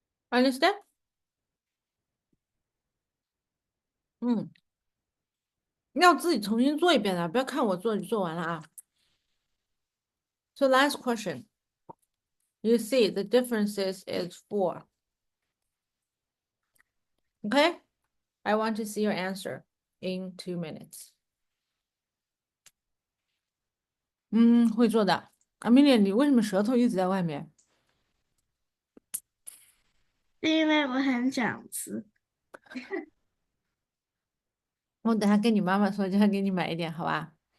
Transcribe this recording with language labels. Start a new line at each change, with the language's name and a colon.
English: Understand?
Chinese: 要自己重新做一遍的，不要看我做就做完了啊。
English: So last question. You see the differences is 4. Okay? I want to see your answer in 2 minutes.
Chinese: 会做的。 Amelia，你为什么舌头一直在外面？因为我很想吃。我等下跟你妈妈说，叫她给你买一点，好吧？